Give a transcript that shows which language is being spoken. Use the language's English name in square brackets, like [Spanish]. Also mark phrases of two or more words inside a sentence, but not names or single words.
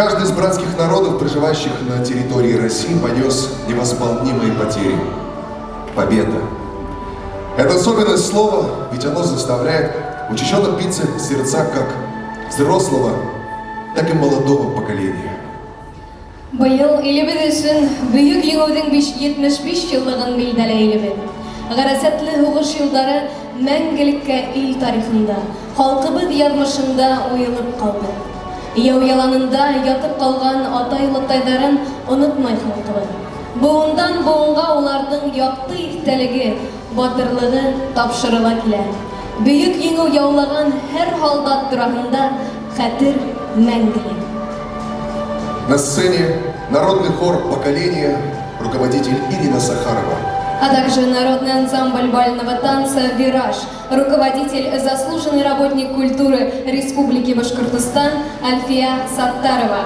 [Russian] Каждый из братских народов, проживающих на территории России, понес невосполнимые потери. Победа. Это особенное слово, ведь оно заставляет учащенно биться сердца как взрослого, так и молодого поколения. [Bashkir] Быйыл илебез өчен бөек еңеүнең 75 еллыгын билдәләйбез. Гарәсәтле һугыш елдары мәңгелеккә ил тарихында, халкыбыз язмышында уелып калды. Яу яланында ятып калган атай-латайларын онытмай халкыбыз. Буындан буынга уларның якты истәлеге, батырлыгы тапшырыла килә. Бөек еңеү яулаган һәр солдат турында хәтер мәңгелек. [Russian] На сцене народный хор поколения, руководитель Ирина Сахарова. А также народный ансамбль бального танца «Вираж», руководитель, заслуженный работник культуры Республики Башкортостан Альфия Саттарова.